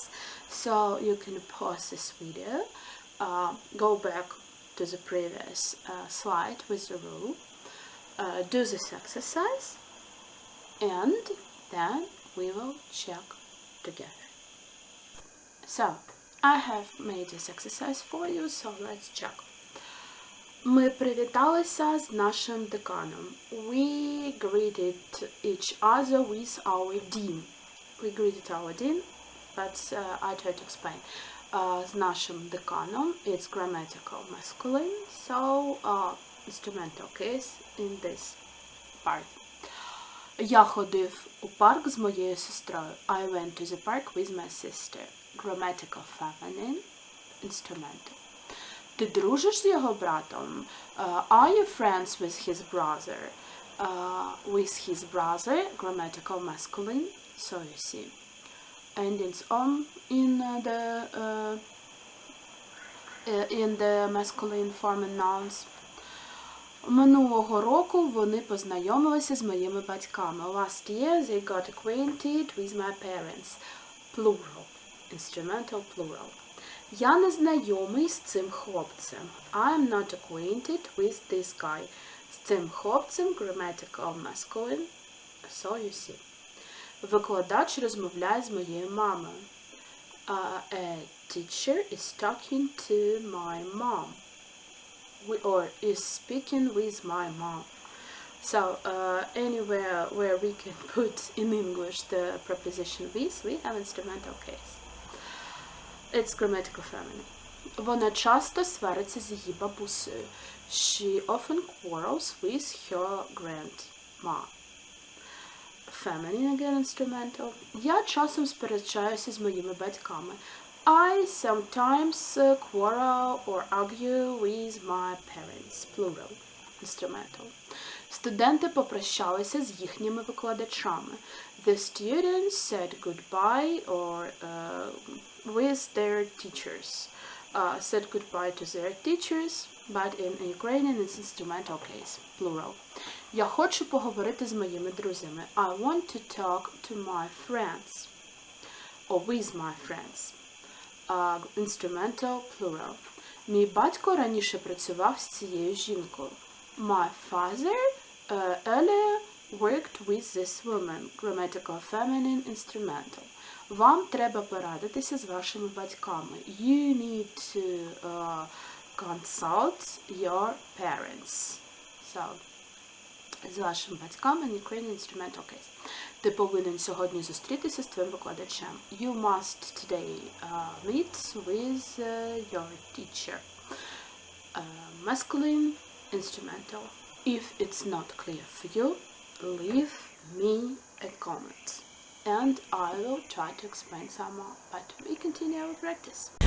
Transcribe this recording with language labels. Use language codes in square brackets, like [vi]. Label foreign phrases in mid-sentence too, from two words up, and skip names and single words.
[en] So you can pause this video, go back to the previous slide with the rule, do this exercise, and then we will check together. So, I have made this exercise for you, so let's check. [uk] Ми привіталися з нашим деканом. [en] We greeted each other with our dean. We greeted our dean, but I try to explain. [uk] З нашим деканом, [en] it's grammatical masculine, so instrumental case in this part. [uk] Я ходив у парк з моєю сестрою. [en] I went to the park with my sister. Grammatical feminine, instrumental. [uk] Ти дружиш з його братом? [en] Are you friends with his brother? With his brother, grammatical masculine, so you see. And it's in the masculine form and nouns. [uk] Минулого року вони познайомилися з моїми батьками. [en] Last year they got acquainted with my parents. Plural. Instrumental plural. [uk] Я не знайомий з цим хлопцем. [en] I'm not acquainted with this guy. [uk] З цим хлопцем, [en] grammatical masculine, so you see. [uk] Викладач розмовляє з моєю мамою. [en] A teacher is talking to my mom. Or is speaking with my mom. So, anywhere where we can put in English the preposition with, we have instrumental case. It's grammatical feminine. [uk] Вона часто свариться з її бабусею. [en] She often quarrels with her grandma. Feminine again, instrumental. [uk] Я часом сперечаюся з моїми батьками. [en] I sometimes quarrel or argue with my parents. Plural. Instrumental. [uk] Студенти попрощалися з їхніми викладачами. [en] The students said goodbye or with their teachers. Said goodbye to their teachers, but in Ukrainian it's instrumental case. Plural. [uk] Я хочу поговорити з моїми друзями. [en] I want to talk to my friends. Or with my friends. Instrumental plural. [uk] Мій батько раніше працював з цією жінкою. [en] My father earlier worked with this woman. Grammatical feminine, instrumental. [uk] Вам треба порадитися з вашими батьками. [en] You need to consult your parents. So, [uk] з вашими батьками [en] in Ukrainian instrumental case. [uk] Ти повинен сьогодні зустрітися з твоїм викладачем. [en] You must today meet with your teacher. Masculine instrumental. If it's not clear for you, leave me a comment. And I will try to explain some more. But we continue our practice.